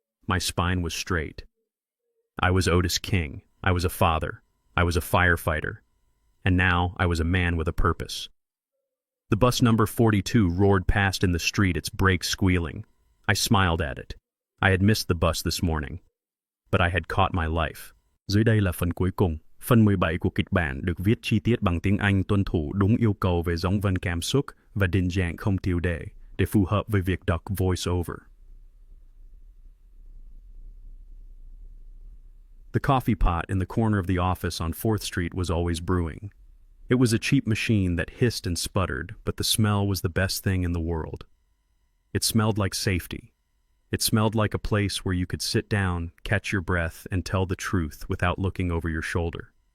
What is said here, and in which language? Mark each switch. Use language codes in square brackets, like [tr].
[en] My spine was straight. I was Otis King. I was a father. I was a firefighter. And now I was a man with a purpose. The bus number 42 roared past in the street, its brakes squealing. I smiled at it. I had missed the bus this morning, but I had caught my life. [vi] Dưới đây là phần cuối cùng. Phần 17 của kịch bản được viết chi tiết bằng tiếng Anh tuân thủ đúng yêu cầu về giọng văn cảm xúc và định dạng không tiêu đề để phù hợp với việc đọc voice-over. [en] The coffee pot in the corner of the office on 4th Street was always brewing. It was a cheap machine that hissed and sputtered, but the smell was the best thing in the world. It smelled like safety. It smelled like a place where you could sit down, catch your breath, and tell the truth without looking over your shoulder.